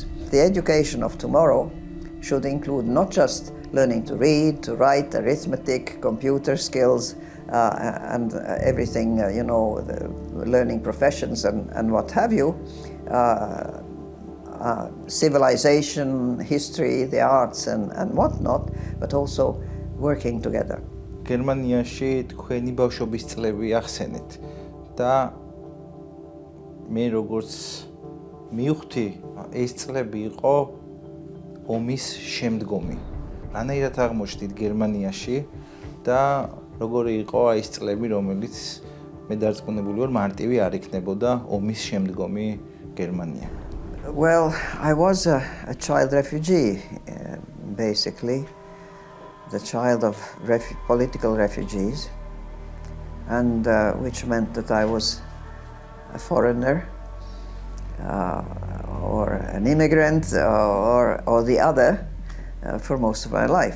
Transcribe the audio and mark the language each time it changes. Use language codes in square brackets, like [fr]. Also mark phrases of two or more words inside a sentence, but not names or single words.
[en] The education of tomorrow should include not just learning to read, to write, arithmetic, computer skills, and everything, learning professions and what have you, civilization, history, the arts and whatnot, but also working together. [ka] გერმანიაში თქვენი ბავშვობის წლები ახსენეთ და მე როგორც მივხვდი, ეს წლები იყო ომის შემდგომი. რანაირად აღმოჩნდით გერმანიაში და როგორი იყო აი ეს წლები, რომელიც მე დარწმუნებული ვარ მარტივი არ იქნებოდა ომის შემდგომი გერმანია. [en] Well, I was a child refugee, basically, the child of political refugees, and which meant that I was a foreigner or an immigrant or the other for most of my life.